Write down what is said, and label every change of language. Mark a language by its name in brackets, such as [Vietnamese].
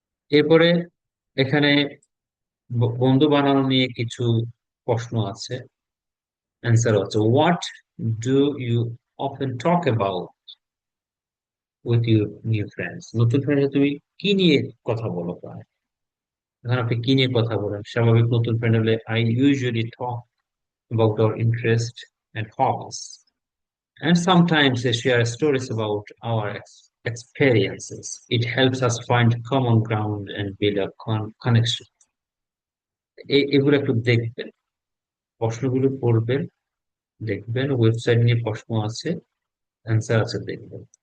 [Bangla] এরপরে এখানে বন্ধু বানানো নিয়ে কিছু প্রশ্ন আছে, অ্যান্সার হচ্ছে [English] what do you often talk about with your new friends, [Bangla] নতুন ফ্রেন্ডে তুমি কি নিয়ে কথা বলো প্রায়। এখন আপনি কি নিয়ে কথা বলেন, স্বাভাবিক নতুন ফ্রেন্ড হলে [English] I usually talk about our interests and hobbies, and sometimes they share stories about our experiences. It helps us find common ground and build a connection. [Bangla] এগুলো একটু দেখবেন, প্রশ্নগুলো পড়বেন, দেখবেন ওয়েবসাইট নিয়ে প্রশ্ন আছে, অ্যান্সার আছে, দেখবেন।